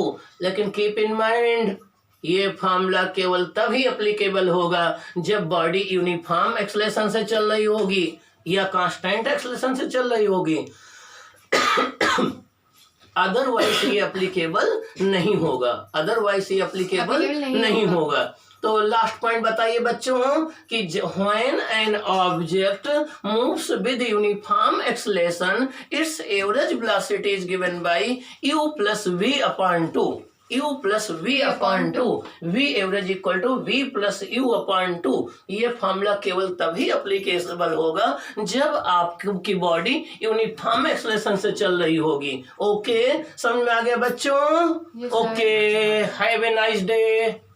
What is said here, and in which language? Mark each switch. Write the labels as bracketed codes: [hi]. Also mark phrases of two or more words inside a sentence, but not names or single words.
[hi] लेकिन [en] keep in mind, [hi] ये फॉर्मूला केवल तभी एप्लीकेबल होगा जब बॉडी [en] uniform acceleration [hi] से चल रही होगी या [en] constant acceleration [hi] से चल रही होगी, अदरवाइज ये एप्लीकेबल नहीं होगा, अदरवाइज ये एप्लीकेबल नहीं होगा। [en] तो last point [hi] बताइए बच्चों कि [en] when an object moves with uniform acceleration, its average velocity is given by u + v/2। u + v/2, v average equal to v + u/2। [hi] ये फॉर्मूला केवल तभी एप्लीकेबल होगा जब आपकी बॉडी [en] uniform acceleration [hi] से चल रही होगी। ओके, समझ में आ गया बच्चों? [en] okay, have a nice day.